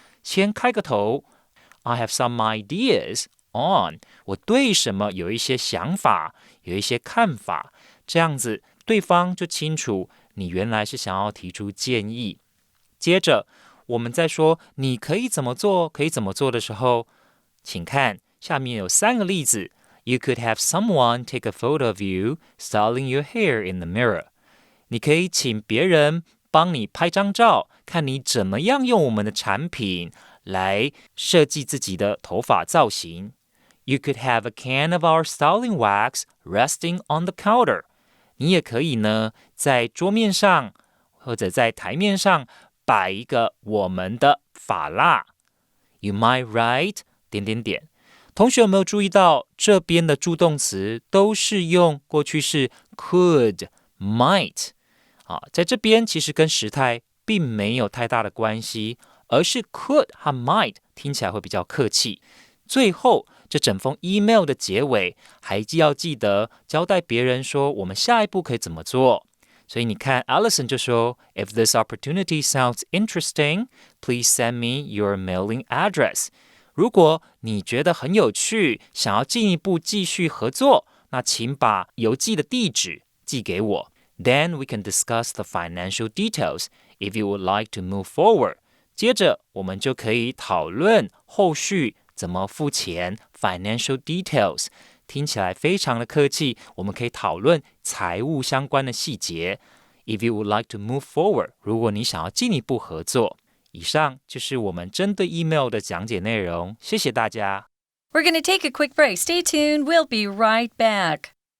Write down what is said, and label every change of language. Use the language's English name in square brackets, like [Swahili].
[Chinese] 先开个头 [English] I have some ideas on， [Chinese] 我对什么有一些想法，有一些看法，这样子对方就清楚你原来是想要提出建议。接着我们在说你可以怎么做，可以怎么做的时候，请看下面有3个例子。 [English] You could have someone take a photo of you styling your hair in the mirror。 [Chinese] 你可以请别人帮你拍张照，看你怎么样用我们的产品来设计自己的头发造型。 [English] You could have a can of our styling wax resting on the counter。 [Chinese] 你也可以呢，在桌面上或者在台面上摆一个我们的发蜡。 [English] You might write…… [Chinese] 同学有没有注意到这边的助动词都是用过去式 could、might 在这边其实跟时态并没有太大的关系，而是 could 和 might 听起来会比较客气。最后这整封 email 的结尾还要记得交代别人说我们下一步可以怎么做。所以你看 [English] Allison 就说 If this opportunity sounds interesting, please send me your mailing address。 [Chinese] 如果你觉得很有趣，想要进一步继续合作，那请把邮寄的地址寄给我。 [English] Then we can discuss the financial details if you would like to move forward。 [Chinese] 接着我们就可以讨论后续怎么付钱 financial details。听起来非常的客气，我们可以讨论财务相关的细节。 [English] If you would like to move forward， [Chinese] 如果你想要进一步合作。以上就是我们针对 email 的讲解内容，谢谢大家。 [English] We're going to take a quick break. Stay tuned. We'll be right back.